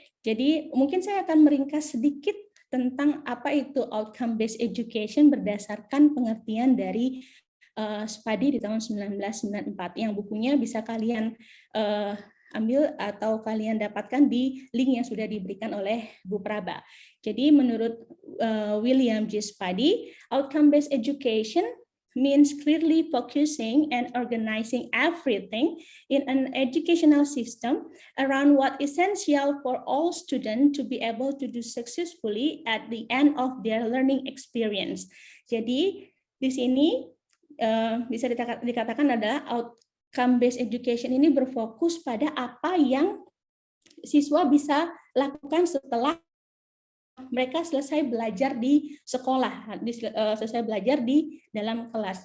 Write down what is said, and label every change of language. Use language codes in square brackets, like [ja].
[id] Jadi mungkin saya akan meringkas sedikit tentang apa itu Outcome Based Education berdasarkan pengertian dari Spadi di tahun 1994, yang bukunya bisa kalian ambil atau kalian dapatkan di link yang sudah diberikan oleh Bu Praba. Jadi menurut William J. Spadi, outcome based education [en] means clearly focusing and organizing everything in an educational system around what is essential for all students to be able to do successfully at the end of their learning experience. [id] Jadi di sini bisa dikatakan adalah outcome-based education ini berfokus pada apa yang siswa bisa lakukan setelah mereka selesai belajar di sekolah, selesai belajar di dalam kelas.